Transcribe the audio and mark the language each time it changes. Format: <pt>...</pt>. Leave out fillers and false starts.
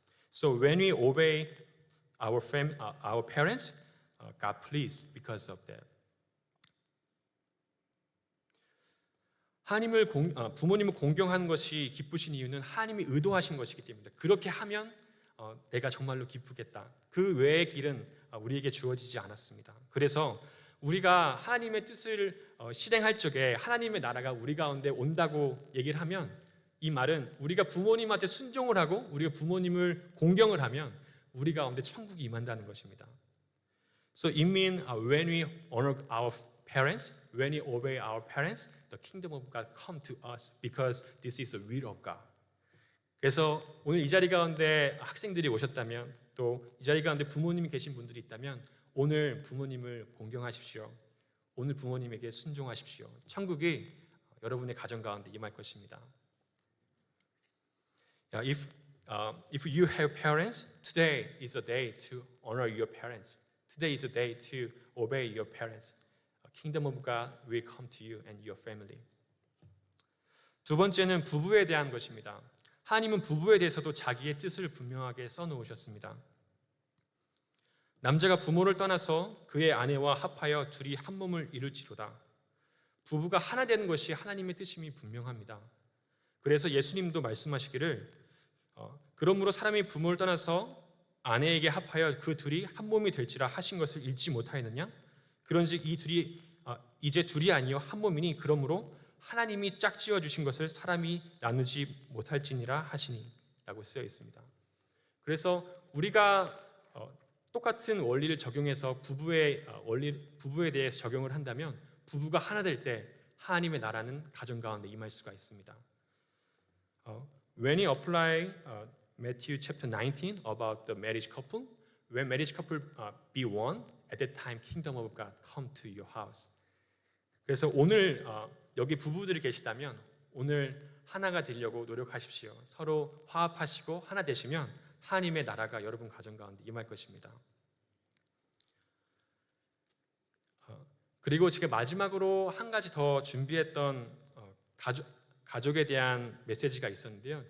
<en>So when we obey our parents, God pleased because of that.</en> <ko>부모님을 공경하는 것이 기쁘신 이유는 하나님이 의도하신 것이기 때문입니다. 그렇게 하면 내가 정말로 기쁘겠다. 그 외의 길은 우리에게 주어지지 않았습니다. 그래서 우리가 하나님의 뜻을 실행할 적에 하나님의 나라가 우리 가운데 온다고 얘기를 하면 이 말은 우리가 부모님한테 순종을 하고 우리가 부모님을 공경을 하면 우리 가운데 천국이 임한다는 것입니다.</ko> <en>So it means when we honor our parents, when we obey our parents, the kingdom of God come to us because this is the will of God.</en> <ko>그래서 오늘 이 자리 가운데 학생들이 오셨다면 또 이 자리 가운데 부모님이 계신 분들이 있다면 오늘 부모님을 공경하십시오. 오늘 부모님에게 순종하십시오. 천국이 여러분의 가정 가운데 임할 것입니다.</ko> <en>If you have parents, today is a day to honor your parents. Today is a day to obey your parents. Kingdom of God will come to you and your family.</en> <ko>두 번째는 부부에 대한 것입니다. 하나님은 부부에 대해서도 자기의 뜻을 분명하게 써놓으셨습니다. 남자가 부모를 떠나서 그의 아내와 합하여 둘이 한 몸을 이룰지로다. 부부가 하나 되는 것이 하나님의 뜻임이 분명합니다. 그래서 예수님도 말씀하시기를 그러므로 사람이 부모를 떠나서 아내에게 합하여 그 둘이 한 몸이 될지라 하신 것을 읽지 못하였느냐? 그런즉 이 둘이 이제 둘이 아니요 한 몸이니 그러므로 하나님이 짝지어 주신 것을 사람이 나누지 못할지니라 하시니 라고 쓰여 있습니다. 그래서 우리가 똑같은 원리를 적용해서 부부에 대해서 적용을 한다면 부부가 하나 될 때 하나님의 나라는 가정 가운데 임할 수가 있습니다.</ko> <en>When you apply Matthew chapter 19 about the marriage couple, when marriage couple be one, at that time kingdom of God come to your house.</en> <ko>그래서 오늘 여기 부부들이 계시다면 오늘 하나가 되려고 노력하십시오. 서로 화합하시고 하나 되시면 하나님의 나라가 여러분 가정 가운데 임할 것입니다. 그리고 제가 마지막으로 한 가지 더 준비했던 가족에 대한 메시지가 있었는데요.</ko>